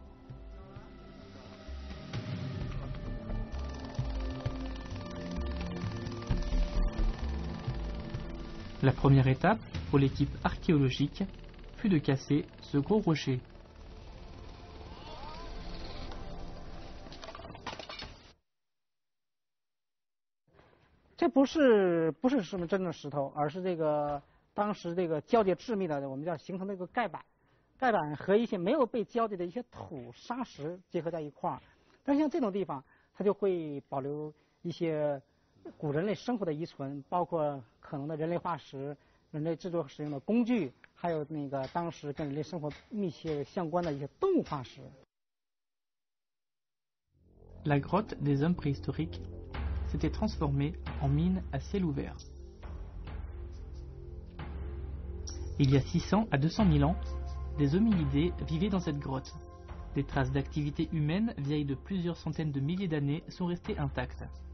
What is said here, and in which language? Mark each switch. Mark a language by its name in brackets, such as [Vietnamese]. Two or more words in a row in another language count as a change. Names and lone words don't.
[French] La première étape pour l'équipe archéologique fut de casser ce gros rocher. [Chinese] Ce 不是什么真的石头，而是这个当时这个交界致密的，我们叫形成这个盖板，盖板和一些没有被交界的一些土沙石结合在一块儿。但是像这种地方，它就会保留一些古人类生活的遗存，包括可能的人类化石、人类制作使用的工具，还有那个当时跟人类生活密切相关的一些动物化石。 [French] La grotte des hommes préhistoriques s'était transformée en mine à ciel ouvert. Il y a 600 à 200 000 ans, des hominidés vivaient dans cette grotte. Des traces d'activité humaine vieilles de plusieurs centaines de milliers d'années sont restées intactes.